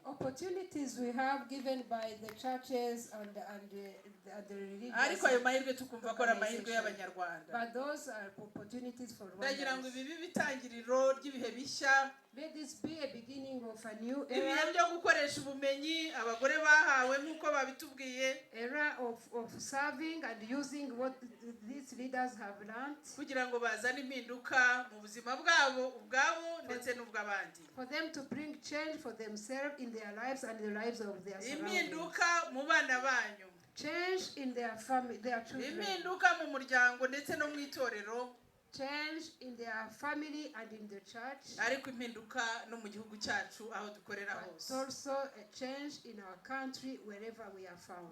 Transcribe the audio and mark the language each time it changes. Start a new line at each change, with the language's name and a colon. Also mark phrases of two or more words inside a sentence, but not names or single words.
English: Opportunities we have given by the churches and the religious.
Kinyarwanda: ariko ayo mahirwe tukumva ko ari amahirwe y'abanyarwanda.
English: But those are opportunities for
Kinyarwanda: ndagira ngo
English: Rwandans.
Kinyarwanda: ibi bibe itangiriro ry'ibihe bishya.
English: Let this be a beginning of a new
Kinyarwanda: ibihe
English: era.
Kinyarwanda: byo gukoresha ubumenyi abagore bahawe nk'uko babitubwiye,
English: Era of serving and using what these leaders have learned.
Kinyarwanda: kugira ngo bazane impinduka mu buzima bwabo ubwabo ndetse n'ubw'abandi.
English: For them to bring change for themselves in their lives and the lives of their surroundings.
Kinyarwanda: impinduka mu bana banyu,
English: Change in their family, their children.
Kinyarwanda: impinduka mu muryango ndetse no mu itorero,
English: Change in their family and in the church.
Kinyarwanda: ariko impinduka no mu gihugu cyacu aho dukorera
English: But
Kinyarwanda: hose.
English: also a change in our country wherever we are found.